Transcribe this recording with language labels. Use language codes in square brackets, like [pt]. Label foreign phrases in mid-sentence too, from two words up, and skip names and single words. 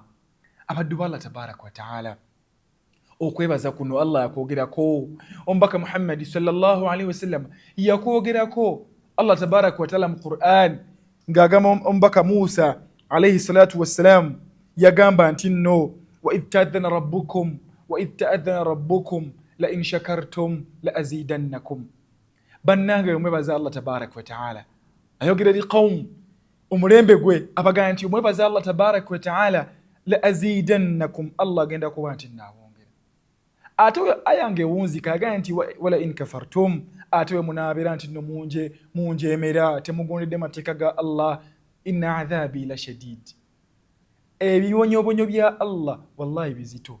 [lg] Abaddu ba [ar] الله تبارك وتعالى, [lg] okwebaza kuno Allah yakwogerako, omubaka Muhammad [ar] صلى الله عليه وسلم [lg] yakwogerako. [ar] الله تبارك وتعالى [lg] mu Qur'an ng'agamba omubaka Musa [ar] عليه الصلاة والسلام, [lg] yagamba nti nno [ar] وإذ تأذن ربكم لئن شكرتم لأزيدنكم. [lg] Bannange omwebaza [ar] الله تبارك وتعالى, [lg] ayogera eri qawm omulembe gwe abagamba nti omwebaza [ar] الله تبارك وتعالى لأزيدنكم, [lg] Allah agenda kuba nti naabongera. Ate ayange ewunzika agamba nti [ar] ولئن كفرتم, [lg] ate we munaabeera nti nno munjeemera temugondedde mateeka ga Allah, [ar] إن عذابي لشديد, [lg] ebiwonyobonyo bya Allah wallahi bizito.